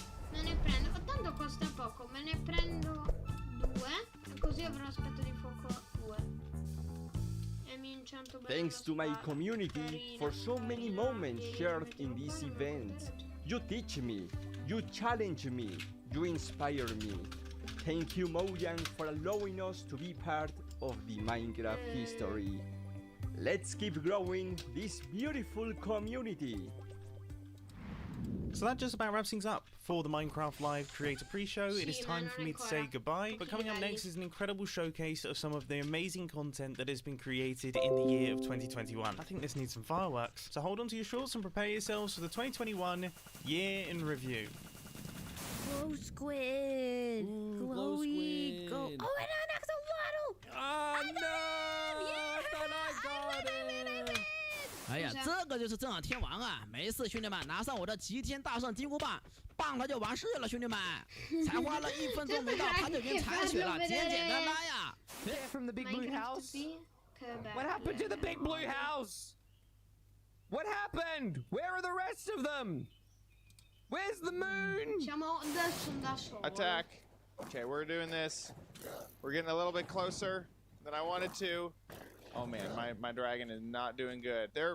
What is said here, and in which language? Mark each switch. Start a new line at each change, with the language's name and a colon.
Italian: Me ne prendo, tanto costa poco, me ne prendo 2 e così avrò aspetto di fuoco 2. E mi incianto bene.
English: Thanks to my community for so many moments shared in this event. You teach me, you challenge me, you inspire me. Thank you, Mojang, for allowing us to be part of the Minecraft history. Let's keep growing this beautiful community. So that just about wraps things up for the Minecraft Live Creator Pre-Show. It is time for me to say goodbye, but coming up next is an incredible showcase of some of the amazing content that has been created in the year of 2021. I think this needs some fireworks, so hold on to your shorts and prepare yourselves for the 2021 year in review. Glow squid. Glowy. Go. Oh, and an axolotl. Oh no! I thought I got it.
Chinese: 哎呀，这个就是正好天王啊！没事，兄弟们，拿上我的齐天大圣金箍棒，棒它就完事了，兄弟们。才花了1分钟没到，它就已经残血了，简简单单呀。
English: From the big blue house. What happened to the big blue house? What happened? Where are the rest of them? Where's the moon? Attack. Okay, we're doing this. We're getting a little bit closer than I wanted to. Oh man, my dragon is not doing good.